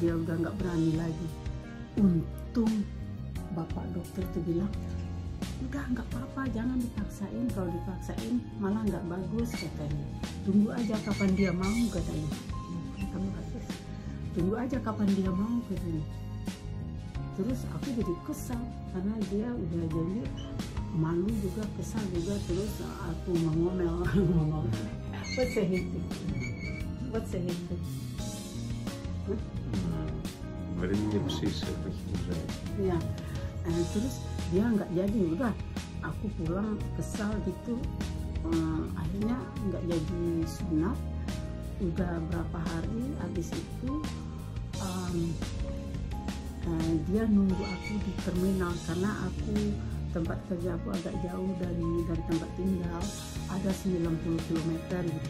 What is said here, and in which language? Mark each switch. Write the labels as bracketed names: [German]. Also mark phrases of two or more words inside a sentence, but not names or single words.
[Indonesian] dia udah nggak berani lagi. Untung bapak dokter tuh bilang, udah nggak apa-apa, jangan dipaksain, kalau dipaksain malah nggak bagus katanya. Tunggu aja kapan dia mau katanya. Tunggu aja kapan dia mau katanya. Terus aku jadi kesal karena dia udah jadi malu juga, kesal juga. Terus aku ngomel. [English] What's a hint? [Dutch] Maar dat niet precies wat je moet zeggen. [Indonesian] Ya, terus dia nggak jadi, udah aku pulang kesal gitu. Akhirnya nggak jadi sunat. Udah berapa hari habis itu dia nunggu aku di terminal karena aku tempat kerja aku agak jauh dari tempat tinggal, ada 90 km gitu.